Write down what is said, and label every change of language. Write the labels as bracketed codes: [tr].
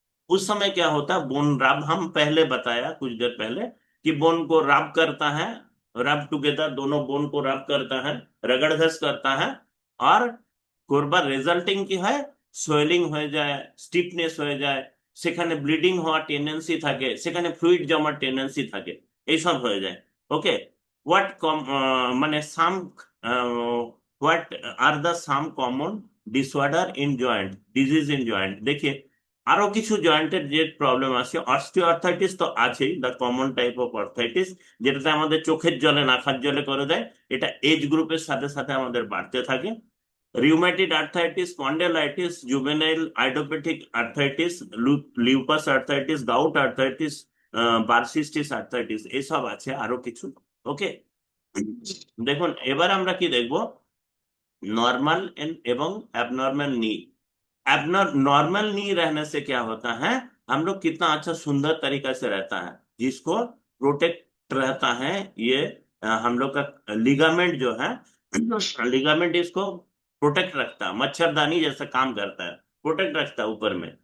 [hi] उस समय क्या होता है, बोन रब, हम पहले बताया कुछ देर पहले कि बोन को रब करता है, रब टुगेदर, दोनों बोन को रब करता है, रगड़ घस करता है, और [bn] করবার রেজাল্টিং কি হয়, সোয়েলিং হয়ে যায়, স্টিফনেস হয়ে যায়, সেখানে ব্লিডিং হওয়ার টেন্ডেন্সি থাকে, সেখানে ফ্লুইড জমার টেন্ডেন্সি থাকে, এইসব হয়ে যায়। ওকে। হোয়াট মানে সাম what are the some common disorder in joint, disease in joint? [hi] देखिए [bn] আরো কিছু জয়েন্টের যে প্রবলেম আছে, অস্টিওআর্থ্রাইটিস তো আছেই, the common type of arthritis, যেটাতে আমাদের চোখের জলে নাকার জলে করে দেয়, এটা এজ গ্রুপের সাথে সাথে আমাদের বাড়তে থাকে। रियूमेटिड arthritis, spondylitis, juvenile idiopathic arthritis, lupus arthritis, gout arthritis, বারসিস্টিস arthritis, এসব আছে আরো কিছু। ওকে, দেখুন এবার আমরা কি দেখবো, [hi] नॉर्मल एवं एबनॉर्मल नी। नॉर्मल नी रहने से क्या होता है, हम लोग कितना अच्छा सुंदर तरीका से रहता है, जिसको प्रोटेक्ट रहता है ये हम लोग का लिगामेंट जो है, लिगामेंट इसको प्रोटेक्ट रखता है, मच्छरदानी जैसा काम करता है, प्रोटेक्ट रखता है ऊपर में।